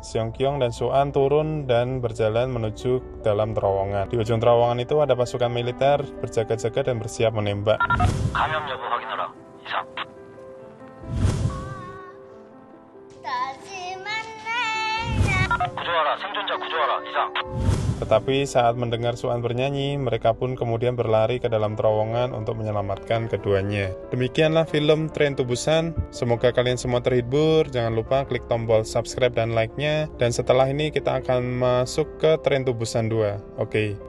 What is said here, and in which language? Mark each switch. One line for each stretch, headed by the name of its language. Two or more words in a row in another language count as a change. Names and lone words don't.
Indonesian: Seung-kyung dan So-an turun dan berjalan menuju dalam terowongan. Di ujung terowongan itu ada pasukan militer berjaga-jaga dan bersiap menembak.
Korean: 감염 여부 확인하라. 이상. 다시 만나요. 구조하라. 생존자 구조하라. 이상.
Indonesian: Tetapi saat mendengar So-an bernyanyi, mereka pun kemudian berlari ke dalam terowongan untuk menyelamatkan keduanya. Demikianlah film Train to Busan. Semoga kalian semua terhibur. Jangan lupa klik tombol subscribe dan like-nya. Dan setelah ini kita akan masuk ke Train to Busan 2.